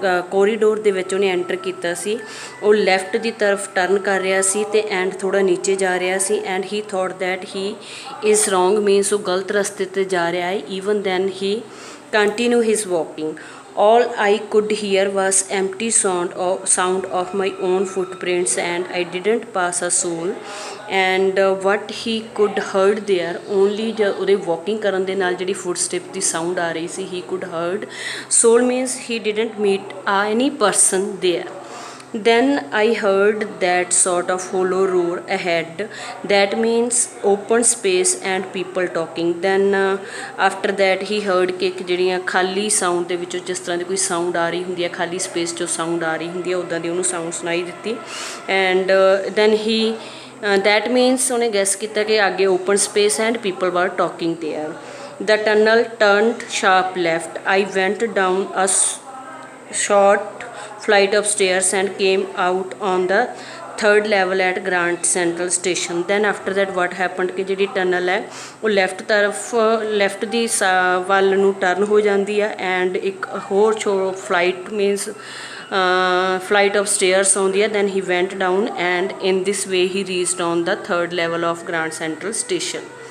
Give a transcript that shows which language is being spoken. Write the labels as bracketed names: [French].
[Punjabi] Corridor ਦੇ ਵਿੱਚ ਉਹਨੇ ਐਂਟਰ ਕੀਤਾ ਸੀ ਉਹ ਲੈਫਟ ਦੀ ਤਰਫ ਟਰਨ ਕਰ ਰਿਹਾ ਸੀ ਤੇ ਐਂਡ ਥੋੜਾ ਨੀਚੇ ਜਾ ਰਿਹਾ ਸੀ [English] and he thought that he is wrong means ਉਹ ਗਲਤ ਰਸਤੇ ਤੇ ਜਾ ਰਿਹਾ ਹੈ even then he continue his walking all I could hear was empty sound of my own footprints and I didn't pass a soul and what he could heard there only [Punjabi] ਉਹਦੇ walking ਕਰਨ ਦੇ ਨਾਲ ਜਿਹੜੀ footstep ਦੀ sound ਆ ਰਹੀ ਸੀ [English] he could heard soul means he didn't meet any person there. Then I heard that sort of hollow roar ahead. That means open space and people talking. Then after that he heard [Punjabi] कि ਜਿਹੜੀਆਂ ਖਾਲੀ sound ਦੇ ਵਿੱਚੋਂ ਜਿਸ ਤਰ੍ਹਾਂ ਦੀ ਕੋਈ sound ਆ ਰਹੀ ਹੁੰਦੀ ਹੈ ਖਾਲੀ ਸਪੇਸ 'ਚੋਂ ਸਾਊਂਡ ਆ ਰਹੀ ਹੁੰਦੀ ਹੈ ਉੱਦਾਂ ਦੀ ਉਹਨੂੰ ਸਾਊਂਡ ਸੁਣਾਈ ਦਿੱਤੀ and then he that means ਉਹਨੇ ਗੈਸ ਕੀਤਾ ਕਿ ਅੱਗੇ [English] open space and people were talking there. The tunnel turned sharp left. I went down a short flight of stairs and came out on the third level at Grand Central Station. Then after that what happened [Punjabi] कि ਜਿਹੜੀ tunnel ਹੈ ਉਹ left ਦੀ ਵੱਲ ਨੂੰ turn ਹੋ ਜਾਂਦੀ ਹੈ and ਇੱਕ ਹੋਰ flight means flight of stairs ਆਉਂਦੀ ਹੈ [English] then he went down and in this way he reached on the third level of Grand Central Station.